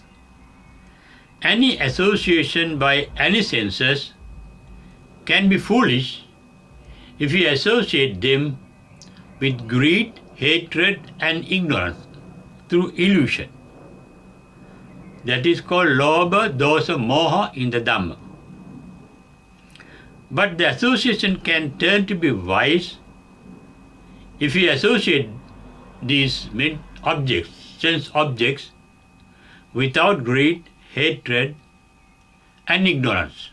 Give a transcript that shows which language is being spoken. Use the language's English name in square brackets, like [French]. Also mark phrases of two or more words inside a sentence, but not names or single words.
[English] Any association by any senses can be foolish if you associate them with greed, hatred, and ignorance through illusion. That is called [Pali] lobha, dosa, moha [English] in the Dhamma. But the association can turn to be wise if you associate these objects, sense objects, without greed, hatred, and ignorance.